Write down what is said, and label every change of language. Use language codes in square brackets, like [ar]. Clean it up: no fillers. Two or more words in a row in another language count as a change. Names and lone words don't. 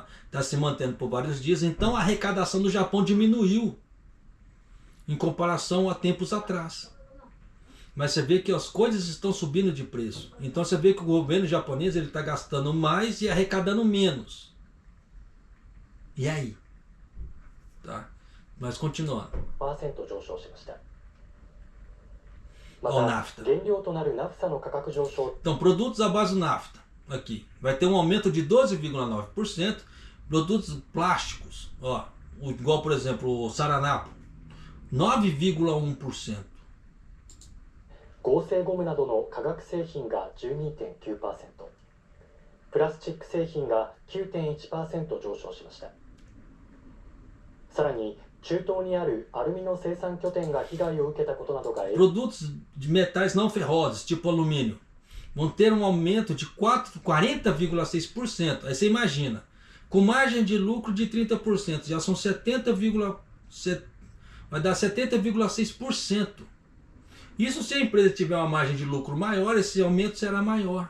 [pt] Está se mantendo por vários dias. Então a arrecadação do Japão diminuiu em comparação a tempos atrás. Mas você vê que as coisas estão subindo de preço. Então você vê que o governo japonês está gastando mais e arrecadando menos. E aí? Tá? Mas continuando. [ja] 上昇しました。 [pt] Ó, nafta. [ja] 原料となるナフサの価格上昇。 [pt] Então, produtos à base do nafta, aqui, vai ter um aumento de 12,9%. Produtos plásticos, ó, igual por exemplo o saranapo, 9,1%. [ja] 合成ゴムなどの化学製品が 12.9%、 プラスチック製品が 9.1% 上昇しました。さらに中東にあるアルミの生産拠点が被害を受けたことなどが。 [pt] Produtos de metais não ferrosos, tipo alumínio, vão ter um aumento de 40,6%. Aí você imagina, com margem de lucro de 30%, já são 70,7%, vai dar 70,6%. Isso, se a empresa tiver uma margem de lucro maior, esse aumento será maior.